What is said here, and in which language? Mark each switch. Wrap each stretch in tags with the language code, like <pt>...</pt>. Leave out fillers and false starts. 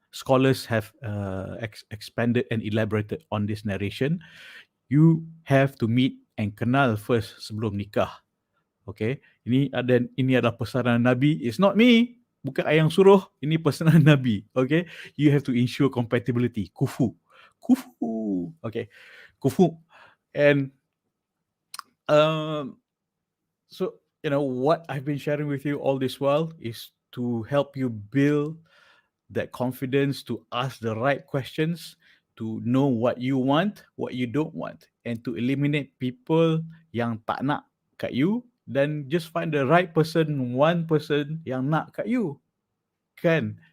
<en>Scholars have expanded and elaborated on this narration. You have to meet and kenal first</en> <ms>sebelum nikah. Okay, ini adalah pesanan Nabi.</ms> <en>It's not me,</en> <ms>bukan ayang suruh. Ini pesanan Nabi.</ms> <en>Okay, you have to ensure compatibility. Kufu. Okay, kufu. And so what I've been sharing with you all this while is to help you build that confidence to ask the right questions, to know what you want, what you don't want, and to eliminate people</en> <ms>yang tak nak kat</ms> <en>you, then just find the right person, one person</en> <ms>yang nak kat</ms> <en>you. Kan?</en>